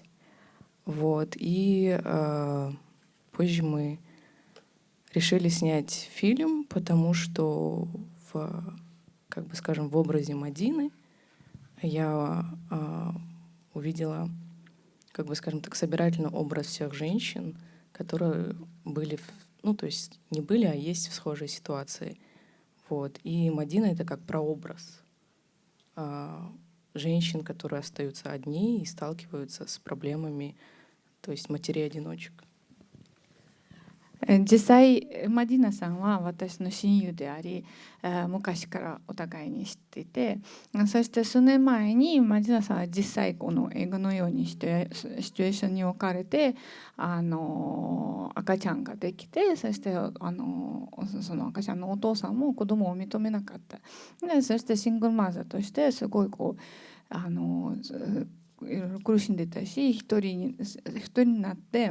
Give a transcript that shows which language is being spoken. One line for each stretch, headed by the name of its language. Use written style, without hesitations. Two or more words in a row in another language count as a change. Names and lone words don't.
Russian: Вот, и позже мы решили снять фильм, потому что как бы скажем, в образе Мадины я увидела, как бы скажем так, собирательный образ всех женщин, которые были, ну то есть не были, а есть в схожей ситуации. Вот. И Мадина — это как прообраз женщин, которые остаются одни и сталкиваются с проблемами, то есть матерей-одиночек.
Japanese: 実際マディナさんは私の親友であり、昔からお互いに知っていて、そして数年前にマディナさんは実際この映画のようにシチュエーションに置かれて赤ちゃんができて、そしてその赤ちゃんのお父さんも子供を認めなかった。でそしてシングルマザーとしてすごいこういろいろ苦しんでたし、一人になって